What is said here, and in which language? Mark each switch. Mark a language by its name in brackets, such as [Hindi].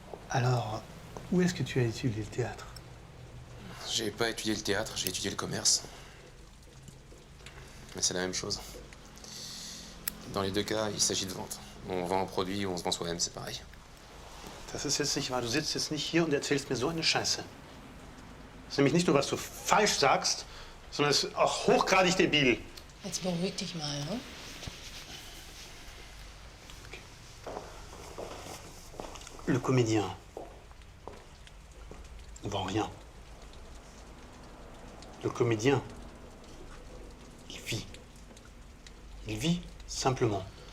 [French] Alors, où est-ce que tu as étudié le théâtre? J'ai pas étudié le théâtre, j'ai étudié le commerce. Mais c'est la même chose. Dans les deux cas, il s'agit de vente. On vend un produit ou on se vend soi-même, c'est pareil. [German] Das ist jetzt nicht wahr. Du sitzt jetzt nicht hier und erzählst mir so eine Scheiße. Das ist nämlich nicht nur, was du falsch sagst, sondern es ist auch hochgradig debil. Jetzt beruhig dich mal, ne? [French] Le comédien ne vend rien. Le comédien, il vit. Il vit simplement.